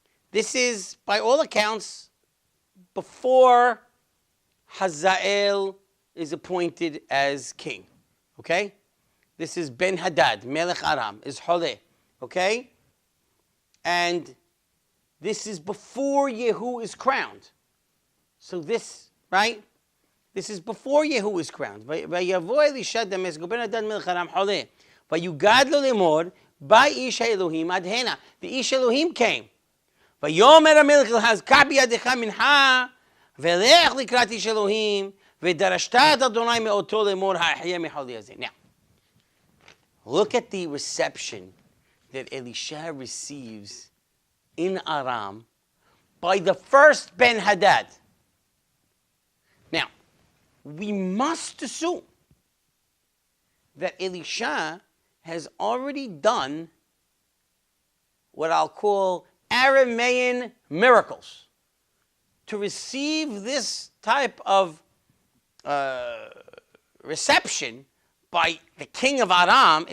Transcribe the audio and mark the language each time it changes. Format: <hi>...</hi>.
<en>This is, by all accounts, before Hazael is appointed as king. Okay? This is Ben Hadad, Melech Aram, is Holeh. Okay? And this is before Yehu is crowned. So this, right? This is before Yehu is crowned.</en> <he>ויבוא אלישע דמשק ובן הדד מלך ארם חולה. ויוגד לו לאמור, בא איש האלוהים עד הנה.</he> <en>The איש אלוהים came.</en> <he>ויאמר המלך אל קח בידך מנחה, ולך לקראת איש אלוהים, ודרשת את אדוני מאותו לאמור, האחיה מחולי הזה.</he> <en>Now, look at the reception that Elisha receives in Aram by the first Ben Hadad. Now, we must assume that Elisha has already done what I'll call Aramean miracles to receive this type of reception by the king of Aram.</en>